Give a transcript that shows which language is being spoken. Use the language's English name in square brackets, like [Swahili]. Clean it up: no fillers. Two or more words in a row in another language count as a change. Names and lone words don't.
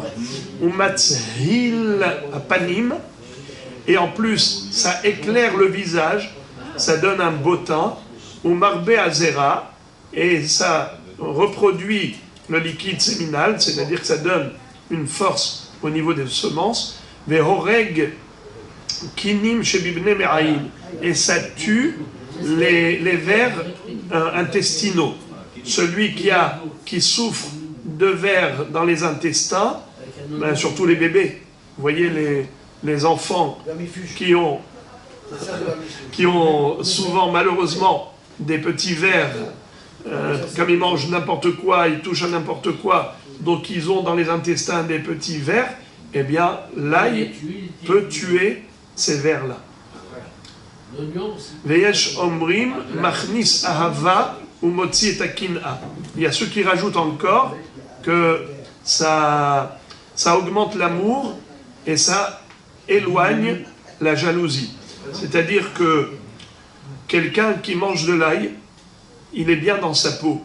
[Hebrew] ומצהיל פנים, [French] et en plus, ça éclaire le visage, ça donne un beau teint. [Hebrew] ומרבה הזרע, [French] et ça reproduit le liquide séminal, c'est-à-dire que ça donne une force au niveau des semences. [Hebrew] והורג כינים שבבני מעיים, [French] et ça tue les vers intestinaux. Celui qui souffre de vers dans les intestins, ben, surtout les bébés. Vous voyez les enfants qui ont souvent malheureusement des petits vers, comme ils mangent n'importe quoi, ils touchent à n'importe quoi, donc ils ont dans les intestins des petits vers, eh bien l'ail peut tuer ces vers-là. [Hebrew] ויש אומרים מכניס אהבה ו מוציא את הקנאה. [French] Il y a ceux qui rajoutent encore que ça augmente l'amour et ça éloigne la jalousie. C'est-à-dire que quelqu'un qui mange de l'ail, il est bien dans sa peau.